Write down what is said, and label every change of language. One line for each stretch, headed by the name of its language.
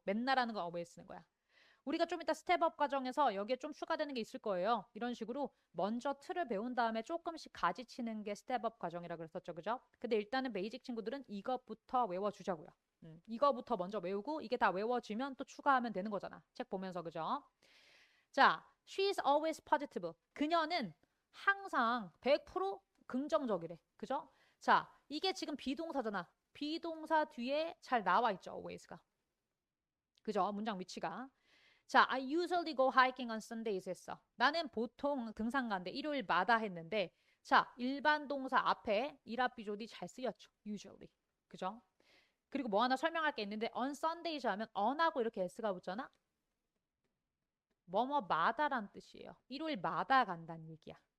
Korean: 맨날 하는 건 always 쓰는 거야. 우리가 좀 이따 스텝업 과정에서 여기에 좀 추가되는 게 있을 거예요. 이런 식으로 먼저 틀을 배운 다음에 조금씩 가지치는 게 스텝업 과정이라 그랬었죠. 그죠? 근데 일단은 베이직 친구들은 이것부터 외워주자고요. 이거부터 먼저 외우고 이게 다 외워지면 또 추가하면 되는 거잖아. 책 보면서. 그죠? 자,
English: she is always positive.
Korean: 그녀는 항상 100% 긍정적이래. 그죠? 자, 이게 지금 비동사잖아. 비동사 뒤에 잘 나와 있죠. always가. 그죠? 문장 위치가. 자,
English: I usually go hiking on Sundays
Korean: 했어. 나는 보통 등산 가는데 일요일마다 했는데 자, 일반 동사 앞에 일합비조디 잘 쓰였죠. usually. 그죠? 그리고 뭐 하나 설명할 게 있는데
English: on Sundays
Korean: 하면 on하고 이렇게 s가 붙잖아. 뭐뭐마다란 뜻이에요. 일요일마다 간다는 얘기야.